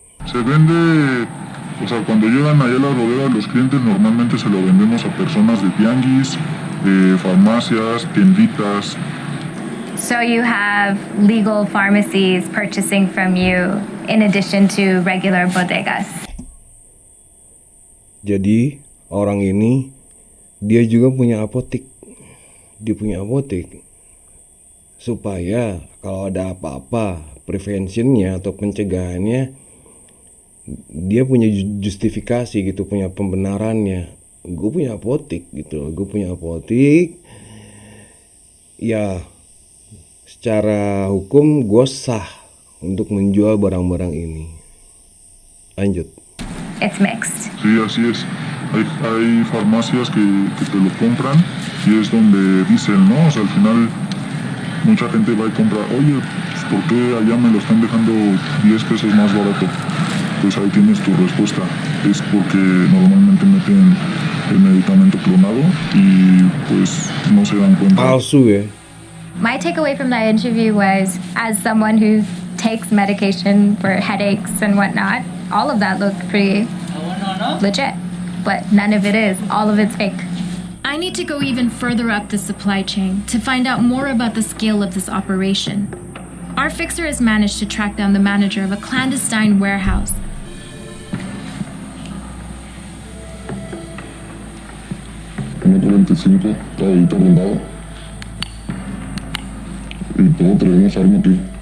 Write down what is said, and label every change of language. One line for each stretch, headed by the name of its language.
Spanish: Se vende, o sea, cuando llegan allá a la rodera los clientes normalmente se lo vendemos a personas de tianguis, de farmacias, tienditas.
English: So you have legal pharmacies purchasing from you in addition to regular bodegas.
Indonesian: Jadi orang ini dia juga punya apotek. Dia punya apotek supaya kalau ada apa-apa preventionnya atau pencegahannya, dia punya justifikasi gitu, punya pembenarannya. Gue punya apotek gitu, gue punya apotek. Ya, secara hukum gue sah untuk menjual barang-barang ini. Lanjut.
English: It's mixed.
Spanish: Sí, así es. Hay farmacias que te lo compran y es donde dicen, ¿no? O sea, al final mucha gente va y compra, oye, pues, ¿por qué allá me lo están dejando 10 pesos más barato? Pues ahí tienes tu respuesta. Es porque normalmente meten el medicamento clonado y pues no se dan cuenta.
Indonesian: Palsu ya.
English: My takeaway from that interview was, as someone who takes medication for headaches and whatnot, all of that looked pretty legit. But none of it is. All of it's fake. I need to go even further up the supply chain to find out more about the scale of this operation. Our fixer has managed to track down the manager of a clandestine warehouse.
Spanish: Metro 25 está ahorita rondado. Y todo traemos arma aquí.